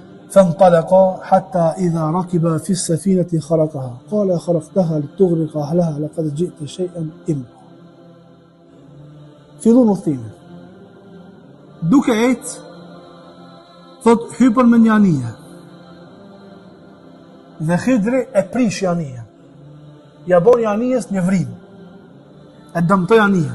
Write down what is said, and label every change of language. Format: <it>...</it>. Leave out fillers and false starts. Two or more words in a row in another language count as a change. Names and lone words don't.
<ar>فانطلقا حتى إذا ركبا في السفينة خرقها قال خرقتها لتغرق أهلها لقد جئت شيئا إما.</ar> <sq>Fillon udhtimin. Duke thot hypën me një anije. Dhe Khidri e prish anijen. Ja bën anijes një vrim. E dëmtoi anijen.</sq>